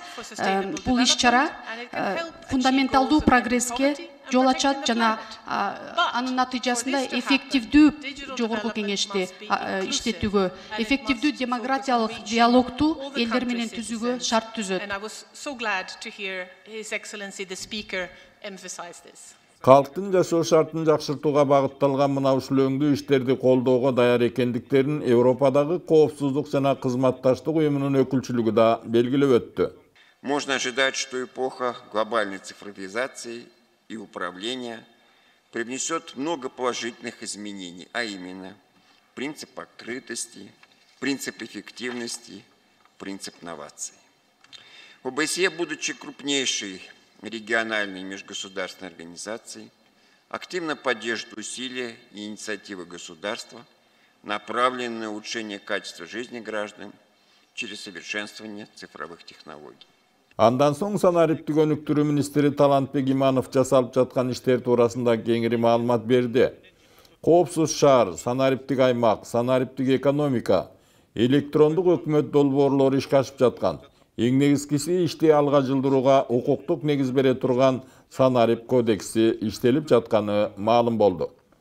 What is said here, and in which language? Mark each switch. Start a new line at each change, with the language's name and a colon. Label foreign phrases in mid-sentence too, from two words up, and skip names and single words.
Kyrgyz: Бул иш чара фундаменталдуу прогресске жол ачат жана анын натыйжасында эффективдүү Жогорку Кеңешти иштетүүгө, эффективдүү демократиялык диалогту элдер менен түзүүгө шарт түзөт. Калктын жашоо шартын жакшыртууга багытталган мына ушул өңдүү иштерди колдоого даяр экендиктерин Европадагы коопсуздук жана кызматташтык уюмунун өкүлчүлүгү да белгилеп өттү.
Russian: Можно ожидать, что эпоха глобальной цифровизации и управления привнесет много положительных изменений, а именно принцип открытости, принцип эффективности, принцип новаций. ОБСЕ, будучи крупнейшей региональной межгосударственной организацией, активно поддерживает усилия и инициативы государства, направленные на улучшение качества жизни граждан через совершенствование цифровых технологий.
Kyrgyz: Андан соң санариптик өнүктүрүү министри Талантбек Иманов жасалып жаткан иштер туурасында кеңири маалымат берди. Коопсуз шаар, санариптик аймак, санариптик экономика, электрондук өкмөт долбоорлору ишке ашып жаткан. Эң негизгиси ишти алга жылдырууга укуктук негиз бере турган санарip кодекси иштелип жатканы маалым болду.